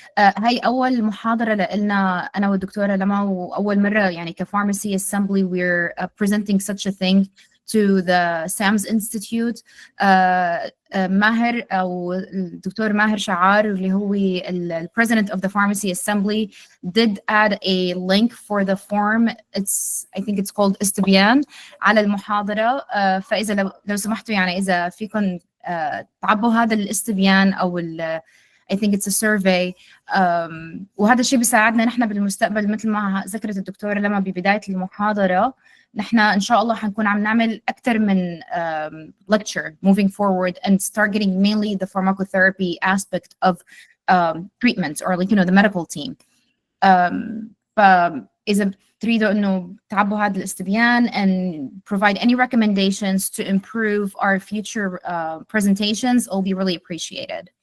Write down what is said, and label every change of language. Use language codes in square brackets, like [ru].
[ar] هاي أول محاضرة لنا أنا والدكتورة لما، وأول مرة يعني [en] كpharmacy assembly we're presenting such a thing to the SAMS Institute. [ar] ماهر أو الدكتور ماهر شعار اللي هو [en] the president of the pharmacy assembly did add a link for the form. I think it's called [ar] استبيان على المحاضرة. فإذا لو سمحتوا يعني إذا فيكم تعبوا هذا الاستبيان أو [en] I think it's a survey. [ar] وهذا الشيء بيساعدنا نحن بالمستقبل مثل ما ذكرت الدكتورة لما ببداية المحاضرة. نحن إن شاء الله حنكون عم نعمل أكثر من [en] lecture moving forward and start getting mainly the pharmacotherapy aspect of treatments or like, you know, the medical team. [ar] فإذا تريدوا إنه تعبوا هذا الاستبيان [en] and provide any recommendations to improve our future presentations, will be really appreciated.